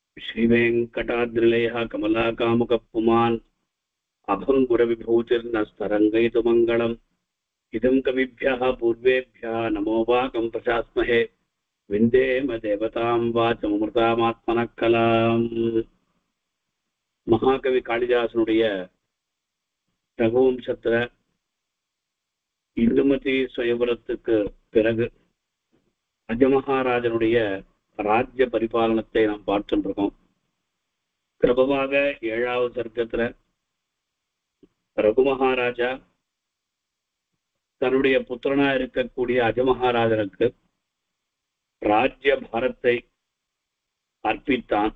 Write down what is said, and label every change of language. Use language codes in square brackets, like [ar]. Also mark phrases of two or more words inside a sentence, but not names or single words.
[sa] श्रीवेङ्कटाद्रिलयः कमलाकामुकपुमान् अभङ्गुरविभूतिर्नस्तरङ्गयितुमङ्गलम् इदं कविभ्यः पूर्वेभ्यः नमो वाकं प्रशास्महे विन्देम देवतां वाचममृतामात्मनः कलाम्. [ta] மகாகவி காளிதாசனுடைய ரகுவம்சத்துல இந்துமதி சுயவரத்துக்கு பிறகு அஜமகாராஜனுடைய ராஜ்ய பரிபாலனத்தை நாம் பார்த்துட்டு இருக்கோம். கிரபமாக 7வது சர்க்கத்துல ரகுமகாராஜா தன்னுடைய புத்திரனா இருக்கக்கூடிய அஜமகாராஜனுக்கு ராஜ்ய பாரத்தை அர்ப்பித்தான்.